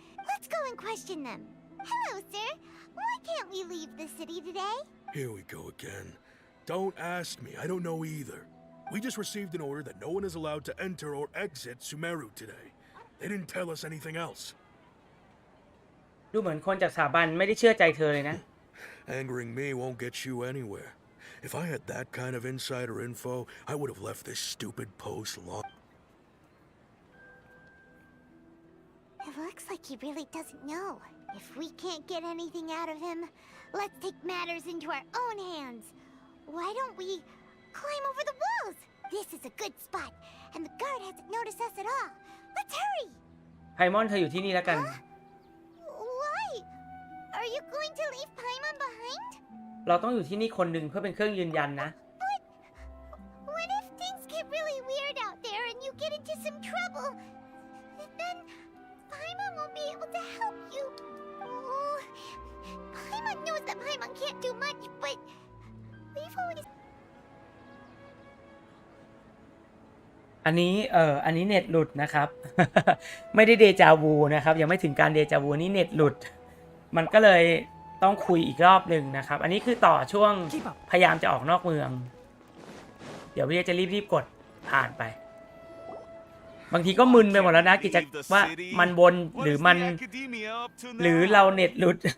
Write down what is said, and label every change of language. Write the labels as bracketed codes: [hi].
[en] Let's go and question them. Hello, sir. Why can't we leave the city today? Here we go again. Don't ask me. I don't know either. We just received an order that no one is allowed to enter or exit Sumeru today. They didn't tell us anything else. [th] ดูเหมือนคนจากสถาบันไม่ได้เชื่อใจเธอเลยนะ [en] Angering me won't get you anywhere. If I had that kind of insider info, I would have left this stupid post long. It looks like he really doesn't know. If we can't get anything out of him, let's take matters into our own hands. Why don't we climb over the walls? This is a good spot, and the guard hasn't noticed us at all. Let's hurry! [th] ไพมอนเธออยู่ที่นี่แล้วกัน [en] Why? Are you going to leave Paimon behind? [th] เราต้องอยู่ที่นี่คนหนึ่งเพื่อเป็นเครื่องยืนยันนะ [en] But what if things get really weird out there and you get into some trouble? Then Paimon won't be able to help you. Oh, Paimon knows that Paimon can't do much, but we've always... [th] อันนี้เน็ตหลุดนะครับ ไม่ได้เดจาวูนะครับยังไม่ถึงการเดจาวูนี่เน็ตหลุดมันก็เลยต้องคุยอีกรอบหนึ่งนะครับอันนี้คือต่อช่วงพยายามจะออกนอกเมืองเดี๋ยวพี่จะรีบกดผ่านไปบางทีก็มึนไปหมดแล้วนะกิจว่ามันบนหรือมันหรือเราเน็ตหลุด